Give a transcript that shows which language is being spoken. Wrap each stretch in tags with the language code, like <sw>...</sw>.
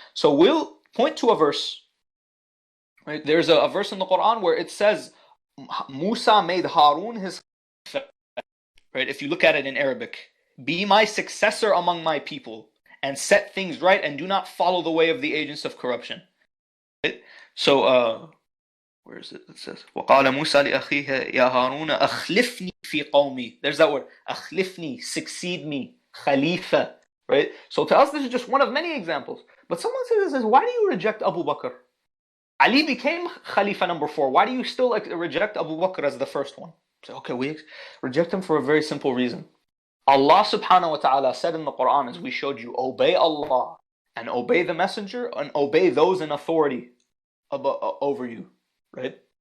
<en>So we'll point to a verse. Right? There's a verse in the Quran where it says Musa made Harun his khalifa. Right? If you look at it in Arabic, be my successor among my people and set things right and do not follow the way of the agents of corruption. Right? So where is it? It says,</en> <ar>وَقَالَ مُوسَى لِأَخِيهِ يَا هَارُونَ أَخْلِفْنِي فِي قَوْمِي.</ar> <en>There's that word, أخلفني, succeed me, khalifa. Right? So to us, this is just one of many examples. But someone says, why do you reject Abu Bakr? Ali became Khalifa number 4. Why do you still reject Abu Bakr as the first one? So, okay, we reject him for a very simple reason. Allah subhanahu wa ta'ala said in the Quran, as we showed you, obey Allah and obey the messenger and obey those in authority over you. Right?</en>